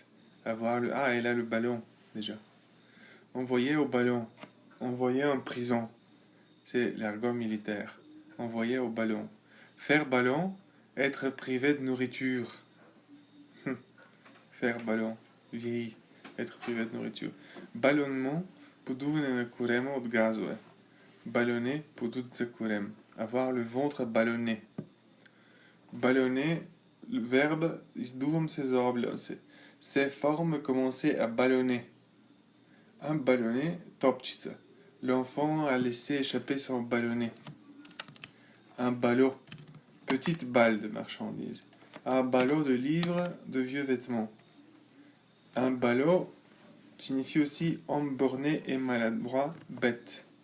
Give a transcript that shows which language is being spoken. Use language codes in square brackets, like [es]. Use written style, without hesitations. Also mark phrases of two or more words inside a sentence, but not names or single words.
[fr] Avoir le... Ah, elle a le ballon, déjà. Envoyer au ballon. Envoyer en prison. C'est l'argot militaire. Envoyer au ballon. Faire ballon. Être privé de nourriture. Faire ballon. Vieilli. Être privé de nourriture. Ballonnement. [bg] Подуване на корема от газове. Ballonner, подут за корем. [fr] Avoir le ventre ballonné. Ballonner, le verbe, [bg] издувам се за облаци. [fr] Ces formes commençaient à ballonner. Un ballonnet, топчица. L'enfant a laissé échapper son ballonnet. Un ballot, petite balle de marchandises. Un ballot de livres, de vieux vêtements. Un ballot signifie aussi homme borné et maladroit, bête.